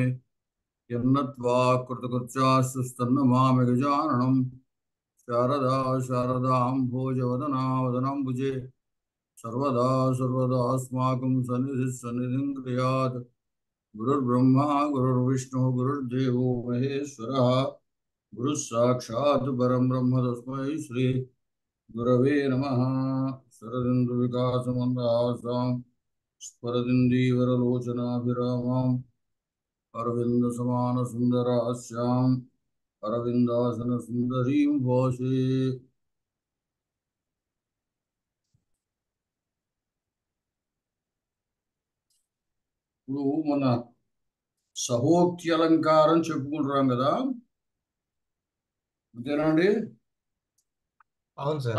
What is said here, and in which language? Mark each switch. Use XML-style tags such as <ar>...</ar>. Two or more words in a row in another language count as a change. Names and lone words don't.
<sa>यन्नत्वा कृतकृत्यास्तुस्तन्नमामि गजाननं शारदा शारदाम्भोजवदना वदनाम्बुजे सर्वदा सर्वदास्माकं सन्निधिः सन्निधिं क्रियात् गुरुर्ब्रह्मा गुरुर्विष्णुः गुरुर्देवो महेश्वरः गुरुः साक्षात् परं ब्रह्म तस्मै श्री गुरवे नमः। शरदिन्दुविकासमन्दहासां स्फुरदिन्दीवरलोचनाभिरामाम् अरविन्दसमानसुन्दरास्याम् अरविन्दासनसुन्दरीं भासे।</sa> <te>ఇప్పుడు మన సహోక్తి అలంకారం చెప్పుకుంటున్నాం కదా, అంతేనండి? అవును సార్.</te>